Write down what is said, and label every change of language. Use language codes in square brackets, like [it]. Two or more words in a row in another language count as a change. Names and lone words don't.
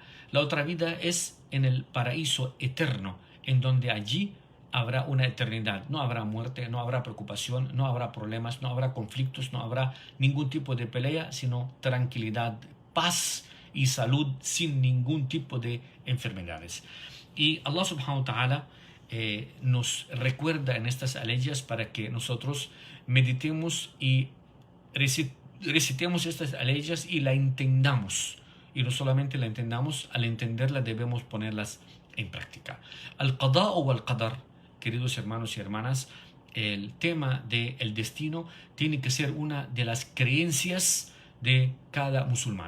[es] La otra vida es en el paraíso eterno, en donde allí habrá una eternidad. No habrá muerte, no habrá preocupación, no habrá problemas, no habrá conflictos, no habrá ningún tipo de pelea, sino tranquilidad, paz y salud sin ningún tipo de enfermedades. Y Allah [ar] سبحانه وتعالى [es] nos recuerda en estas aleyas para que nosotros meditemos y recitemos estas aleyas y la entendamos. Y no solamente la entendamos, al entenderla debemos ponerlas en práctica. Al-Qada o al-Qadar, queridos hermanos y hermanas, el tema del destino tiene que ser una de las creencias de cada musulmán.